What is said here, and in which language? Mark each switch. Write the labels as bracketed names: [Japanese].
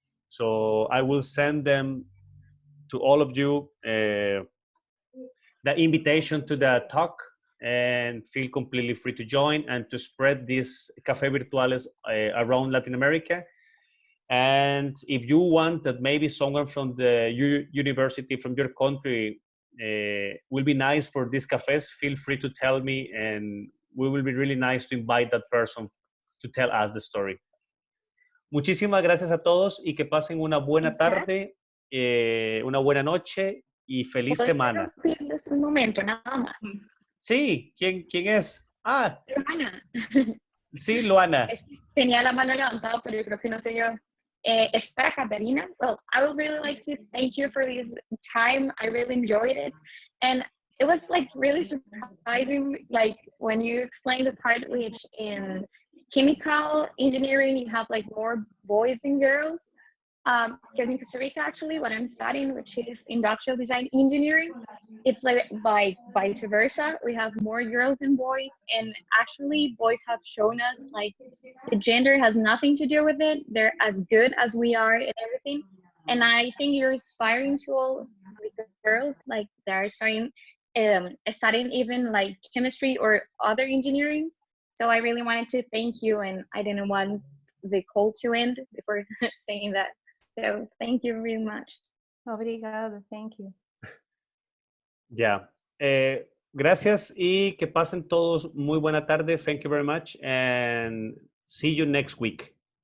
[English] So I will send them to all of you the invitation to the talk, and feel completely free to join and to spread these Café Virtuales around Latin America. And if you want that maybe someone from the university, from your country, will be nice for these cafés, feel free to tell me, and we will be really nice to invite that person to tell us the story. [Spanish] Muchísimas gracias a todos y que pasen una buena tarde, una buena noche y feliz semana. Un momento, nada más. Sí, ¿quién es? Luana. Sí, Luana. Tenía la mano levantada, pero yo creo que no sé yo. Es para Catarina. [English] Well, I would really like to thank you for this time. I really enjoyed it. And it was like really surprising, like when you explained the part which in chemical engineering, you have like more boys and girls. Because in Costa Rica, actually, what I'm studying, which is industrial design engineering, it's like by vice versa. We have more girls than boys, and actually, boys have shown us like the gender has nothing to do with it. They're as good as we are and everything. And I think you're inspiring to all the girls, like they're studying even like chemistry or other engineering. So I really wanted to thank you, and I didn't want the call to end before saying that. So thank you very much. Obrigado, thank you. [Spanish] Ya. Gracias y que pasen todos muy buena tarde. [English] Thank you very much and see you next week.